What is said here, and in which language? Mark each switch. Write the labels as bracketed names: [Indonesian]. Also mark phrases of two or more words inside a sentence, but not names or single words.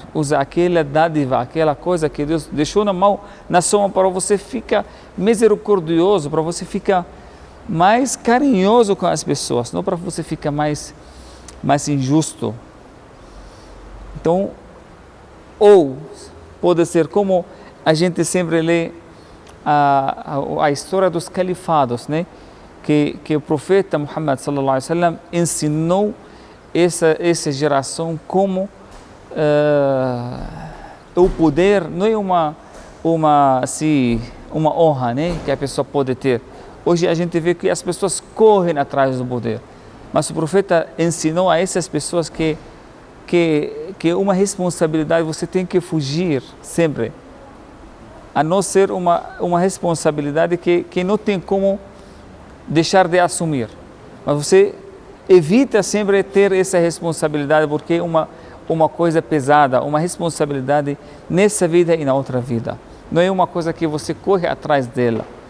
[Portuguese] Usa aquela dádiva, aquela coisa que Deus deixou na sua mão para você ficar misericordioso, para você ficar mais carinhoso com as pessoas, não para você ficar mais injusto. Então, ou pode ser como a gente sempre lê a história dos califados, né? Que o profeta Muhammad [Arabic] صلى الله عليه وسلم [Portuguese] ensinou essa geração como o poder não é uma honra, né? Que a pessoa pode ter. Hoje a gente vê que as pessoas correm atrás do poder, mas o profeta ensinou a essas pessoas que uma responsabilidade você tem que fugir sempre, a não ser uma responsabilidade que não tem como deixar de assumir, mas você evita sempre ter essa responsabilidade, porque é uma coisa pesada, uma responsabilidade nessa vida e na outra vida, não é uma coisa que você corre atrás dela.